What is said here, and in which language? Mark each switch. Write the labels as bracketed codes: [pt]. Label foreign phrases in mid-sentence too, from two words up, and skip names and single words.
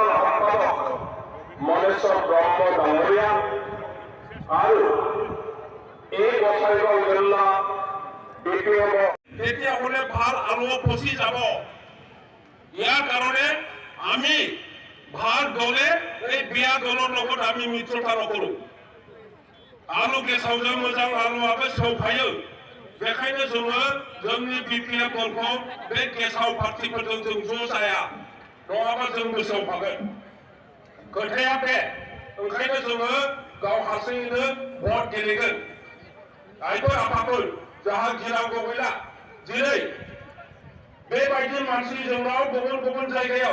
[as] সম্পাদক মনেশ্বৰ ব্ৰহ্ম ডাঙৰীয়া আৰু এই গসাইগাঁও জিলা BPF তেতিয়াহ'লে ভাল আলো ফচি যাব ইয়াৰ কাৰণে আমি ভাল দলে এই বিয়া দলৰ লগত আমি মিত্ৰতা নকৰো [brx] आलु गेसावजों मोजां आलुआबो सौफायो बेखायनो जोङो जोंनि BPF दलखौ बे गेसाव पार्टिफोरजों जों ज' जाया नङाबा जों गोसोआव फागोन खोथाया बे ओंखायनो जोङो गाव हारसिङैनो भट गेलेगोन आइफोर आफाफोर जाहा गिनांगौ गैला दिनै बेबायदि मानसि जोंनाव गुबुन गुबुन जायगायाव